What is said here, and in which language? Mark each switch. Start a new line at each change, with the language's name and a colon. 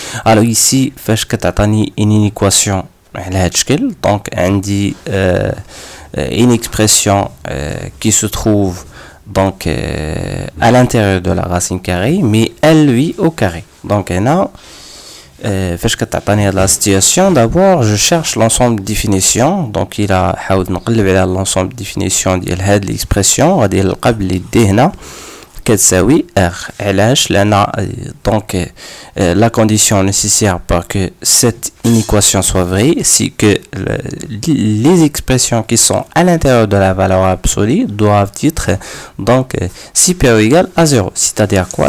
French: Alors ici,
Arabic: فاش كتعطيني
French: une inéquation
Arabic: على هاد الشكل,
French: donc on dit une expression qui se trouve donc à l'intérieur de la racine carrée, mais elle lui au carré. Donc
Arabic: هنا فاش كتعطيني هاد
French: la situation, d'abord je cherche l'ensemble de définition.
Arabic: donc il a حاول نقلب على
French: l'ensemble de définition
Arabic: ديال هاد l'expression غادي نلقى بلي دي هنا كتساوي R. علاش؟ لأن
French: donc la condition nécessaire pour que cette inéquation soit vraie, c'est que les expressions qui sont à l'intérieur de la valeur absolue doivent être donc supérieures ou égales à 0. C'est-à-dire quoi?